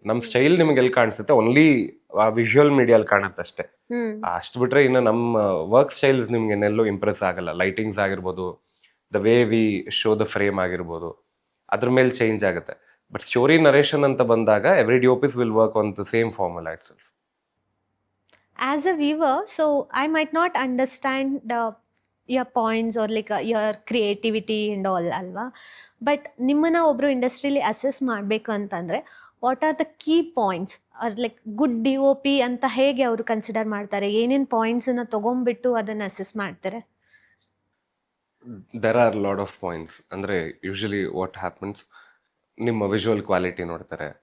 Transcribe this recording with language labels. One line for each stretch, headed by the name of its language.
Kannada: ನಮ್ ಸ್ಟೈಲ್ ನಿಮ್ಗೆ ಎಲ್ಲಿ ಕಾಣಿಸುತ್ತೆ, ಓನ್ಲಿ ಆ ವಿಜುವಲ್ ಮೀಡಿಯಲ್ ಕಾಣುತ್ತೆ ಅಷ್ಟೇ. ಹ್ಮ್ ಅಷ್ಟು ಬಿಟ್ರೆ ಇನ್ನು ನಮ್ಮ ವರ್ಕ್ ಸ್ಟೈಲ್ಸ್ ನಿಮ್ಗೆ ಇನ್ನೆಲ್ಲೂ ಇಂಪ್ರೆಸ್ ಆಗಲ್ಲ. ಲೈಟಿಂಗ್ಸ್ ಆಗಿರ್ಬೋದು,
English: the way we show the frame
Kannada: ಆಗಿರ್ಬೋದು, ಅದ್ರ ಮೇಲೆ ಚೇಂಜ್ ಆಗುತ್ತೆ.
English: but story narration
Kannada: ಅಂತ ಬಂದಾಗ
English: Every DOPs will work on the same formula itself. as a viewer, so I might not understand your points or like your creativity and all ಅಲ್ವಾ?
Kannada: But ನಿಮ್ಮನ್ನ ಒಬ್ರು ಇಂಡಸ್ಟ್ರಿಲಿ assess ಮಾಡಬೇಕು ಅಂತಂದ್ರೆ
English: what are the key points are like good D O P
Kannada: ಅಂತ ಹೇಗೆ ಅವರು consider ಮಾಡ್ತಾರೆ? ಏನೇನು ಪಾಯಿಂಟ್ಸನ್ನು ತೊಗೊಂಡ್ಬಿಟ್ಟು ಅದನ್ನು ಅಸೆಸ್ ಮಾಡ್ತಾರೆ?
English: There are lot of points.
Kannada: ಅಂದ್ರೆ ಯೂಶಲಿ
English: what happens,
Kannada: ನಿಮ್ಮ ವಿಜುವಲ್ ಕ್ವಾಲಿಟಿ ನೋಡ್ತಾರೆ,